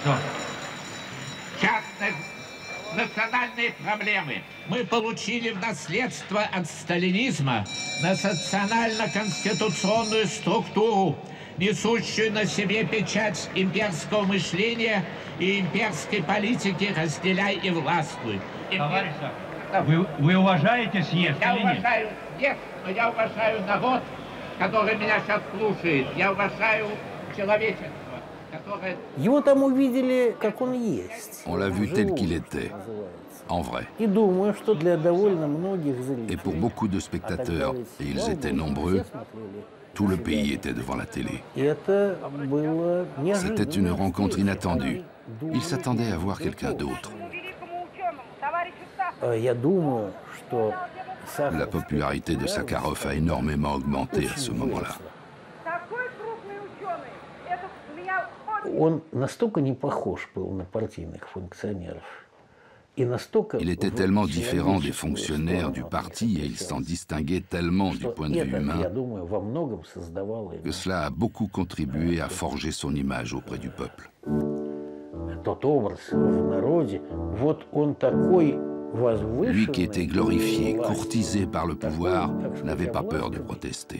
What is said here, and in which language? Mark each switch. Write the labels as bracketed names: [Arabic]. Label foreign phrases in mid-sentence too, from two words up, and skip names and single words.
[Russian] Частных национальные проблемы мы получили в наследство от сталинизма национально-конституционную структуру, несущую на себе печать имперского мышления и имперской политики «разделяй и властвуй». Вы уважаете съезд Я или нет? уважаю съезд, но я уважаю народ, который меня сейчас слушает. Я уважаю человечество. Его там увидели, как он есть. [French] On l'a vu tel qu'il était, en vrai. [Russian] И думаю, что для довольно многих [French] Et [Russian] зрителей, [French] pour beaucoup de spectateurs, et ils étaient nombreux, Tout le pays était devant la télé. [Russian] И это было неожиданно. [French] C'était une rencontre inattendue. Il s'attendait à voir quelqu'un d'autre. [Russian] Я думаю, что [French] La popularité de Sakharov a énormément augmenté à ce moment-là. [Russian] Он настолько не похож был на партийных функционеров. [French] Il était tellement différent des fonctionnaires du parti et il s'en distinguait tellement du point de vue humain que cela a beaucoup contribué à forger son image auprès du peuple. Lui qui était glorifié, courtisé par le pouvoir, n'avait pas peur de protester.